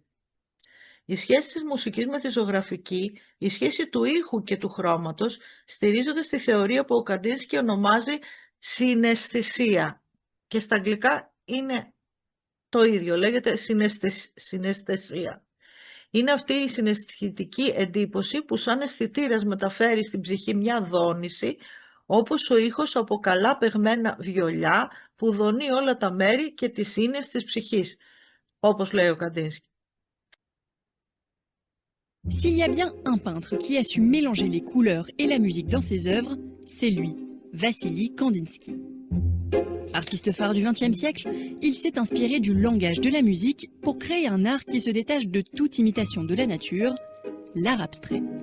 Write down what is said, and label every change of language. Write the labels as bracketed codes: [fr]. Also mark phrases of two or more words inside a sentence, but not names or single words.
[el] Η σχέση της μουσικής με τη ζωγραφική, η σχέση του ήχου και του χρώματος, στηρίζονται στη θεωρία που ο Καντίνσκι ονομάζει συναισθησία, και στα αγγλικά είναι Το ίδιο λέγεται συναισθησία. Είναι αυτή η συναισθητική εντύπωση που σαν αισθητήρας μεταφέρει στην ψυχή μια δόνηση, όπως ο ήχος από καλά παιγμένα βιολιά που δονεί όλα τα μέρη και τις ίνες της ψυχής, όπως λέει ο Καντίνσκι. [fr] S'il y a bien un peintre qui a su mélanger les couleurs et la musique dans ses œuvres, c'est lui, Vassili Kandinsky. Artiste phare du XXe siècle, il s'est inspiré du langage de la musique pour créer un art qui se détache de toute imitation de la nature, l'art abstrait.